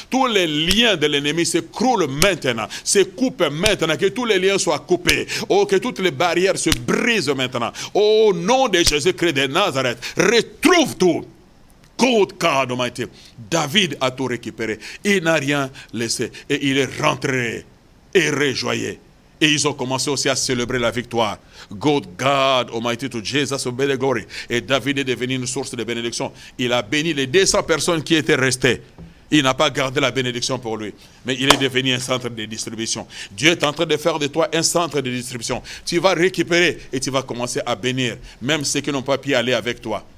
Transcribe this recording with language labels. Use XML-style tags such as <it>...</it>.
<fr>Tous les liens de l'ennemi s'écroulent maintenant, se coupent maintenant, que tous les liens soient coupés, que toutes les barrières se brisent maintenant. Au nom de Jésus-Christ de Nazareth, retrouve tout.</fr> <en>God Almighty.</en> <fr>David a tout récupéré. Il n'a rien laissé. Et il est rentré et réjoyé. Et ils ont commencé aussi à célébrer la victoire.</fr> <en>God Almighty, to Jesus be the glory.</en> <fr>Et David est devenu une source de bénédiction. Il a béni les 200 personnes qui étaient restées. Il n'a pas gardé la bénédiction pour lui, mais il est devenu un centre de distribution. Dieu est en train de faire de toi un centre de distribution. Tu vas récupérer et tu vas commencer à bénir, même ceux qui n'ont pas pu aller avec toi.</fr>